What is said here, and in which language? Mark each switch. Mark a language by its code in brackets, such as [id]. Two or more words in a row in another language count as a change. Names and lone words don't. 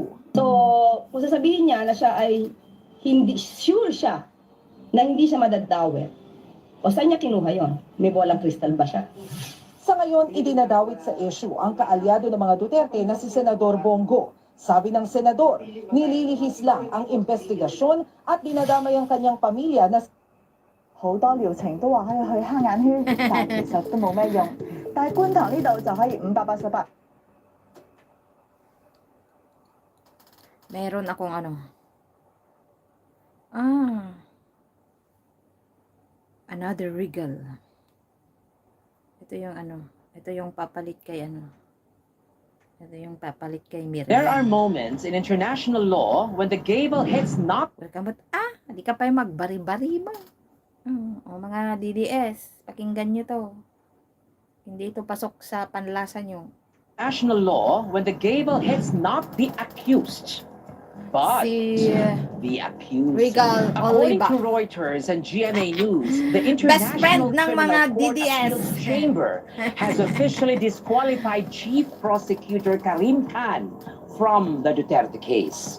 [tl] So, kung sasabihin niya na siya ay hindi sure siya na hindi siya madadawit. O saan niya kinuha yon? May bolang kristal ba siya? Sa ngayon, idinadawit sa issue ang kaalyado ng mga Duterte na si Senador Bongo. Sabi ng senador, nililihis lang ang investigasyon at dinadamay ang kanyang pamilya na [yue] 好多療程都話可以去黑眼圈，但其實都冇咩用。但係觀塘呢度就可以588。 [tl] Meron akong ano. [en] Another regal. [tl] Ito yung ano. Ito yung papalit kay ano. Ito yung papalit kay Miriam. [en] There are moments in international law when the gavel hits not Welcome back. [tl] Hindi ka pa yung magbari-bari ba? O mga DDS, pakinggan nyo to. Hindi ito pasok sa panlasa nyo. [en] national law when the gavel hits not the accused, but [tl] Si [en] the accused. [tl] Regal [en] According [tl] Oliva. [en] to Reuters and GMA News, the Best friend International [tl] ng [en] Criminal [tl] mga [en] Court [tl] DDS. [en] Appeals Chamber has officially disqualified Chief Prosecutor Karim Khan from the Duterte case.